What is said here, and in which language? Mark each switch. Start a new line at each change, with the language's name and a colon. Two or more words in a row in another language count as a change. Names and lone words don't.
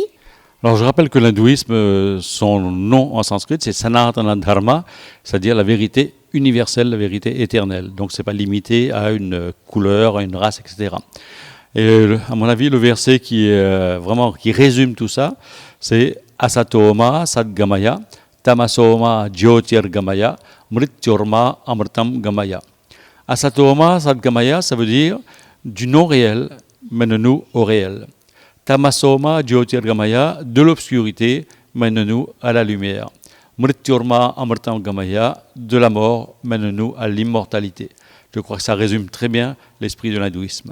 French: Alors, je rappelle que l'hindouisme, son nom en sanskrit, c'est Sanatana Dharma, c'est-à-dire la vérité universelle, la vérité éternelle. Donc, c'est pas limité à une couleur, à une race, etc. Et à mon avis, le verset qui résume tout ça, c'est
Sanskrit: Asatoma Sadgamaya, Tamasoma Jyotirgamaya, Mrityorma Amritam Gamaya. Asatoma Sadgamaya,
French: ça veut dire du non réel, mène-nous au réel.
Sanskrit: Tamasoma Jyotirgamaya,
French: de l'obscurité, mène-nous à la lumière.
Sanskrit: Mrityorma Amritam Gamaya,
French: de la mort, mène-nous à l'immortalité. Je crois que ça résume très bien l'esprit de l'hindouisme.